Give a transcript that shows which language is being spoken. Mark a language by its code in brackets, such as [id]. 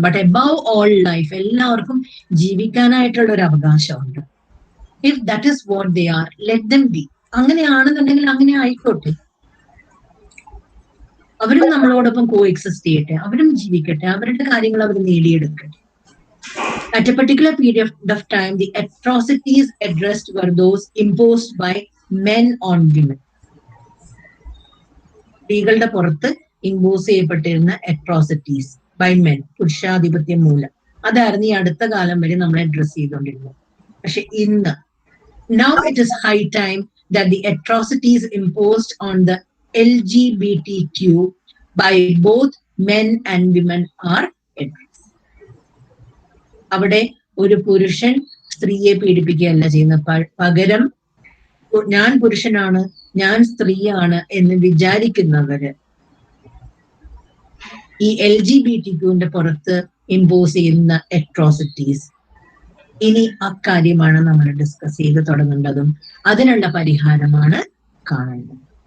[en] but above all life, [ml] എല്ലാവർക്കും ജീവിക്കാനായിട്ടുള്ള ഒരു അവകാശമുണ്ട്. [en] If that is what they are, let them be. [ml] അങ്ങനെയാണെന്നുണ്ടെങ്കിൽ അങ്ങനെ ആയിക്കോട്ടെ. അവരും നമ്മളോടൊപ്പം കോ എക്സിസ്റ്റ് ചെയ്യട്ടെ, അവരും ജീവിക്കട്ടെ, അവരുടെ കാര്യങ്ങൾ അവർ നേടിയെടുക്കട്ടെ. [en] At a particular period of time, the atrocities addressed were those imposed by men on women. [ml] സ്ത്രീകളുടെ പുറത്ത് ഇമ്പോസ് ചെയ്യപ്പെട്ടിരുന്ന [en] atrocities by men, [ml] പുരുഷാധിപത്യം മൂലം, അതായിരുന്നു ഈ അടുത്ത കാലം വരെ നമ്മൾ അഡ്രസ് ചെയ്തുകൊണ്ടിരുന്നത്. പക്ഷെ ഇന്ന്, [en] now it is high time that the atrocities imposed on the LGBTQ by both men and women are addressed. [ml] അവിടെ ഒരു പുരുഷൻ സ്ത്രീയെ പീഡിപ്പിക്കുകയല്ല ചെയ്യുന്നത്, പകരം ഞാൻ പുരുഷനാണ്, ഞാൻ സ്ത്രീയാണ് എന്ന് വിചാരിക്കുന്നവര് ഈ LGBTQന്റെ പുറത്ത് ഇമ്പോസ് ചെയ്യുന്ന അട്രോസിറ്റീസ്, ഇനി അക്കാര്യമാണ് നമ്മൾ ഡിസ്കസ് ചെയ്ത് തുടങ്ങേണ്ടതും അതിനുള്ള പരിഹാരമാണ് കാണേണ്ടത്.